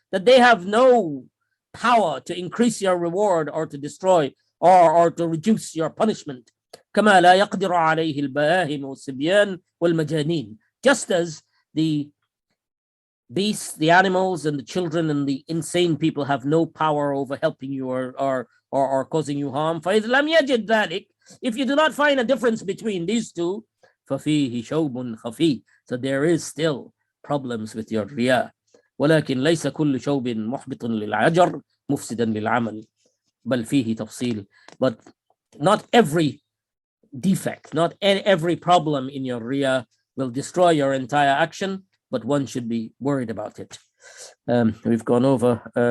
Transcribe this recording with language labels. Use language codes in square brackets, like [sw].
[en] that they have no power to increase your reward or to destroy or to reduce your punishment. [ar] كما لا يقدر عليه البهائم والصبيان والمجانين. [en] Just as the beasts, the animals, and the children and the insane people have no power over helping you or causing you harm. [ar] فإذا لم يجد ذلك, [en] if you do not find a difference between these two, [ar] ففيه شوب خفي. [en] So there is still problems with your riya. [ar] ولكن ليس كل شوب محبط للعجر مفسدا للعمل بل فيه تفصيل. [en] But not every defect, not every problem in your riya will destroy your entire action, but one should be worried about it. We've gone over.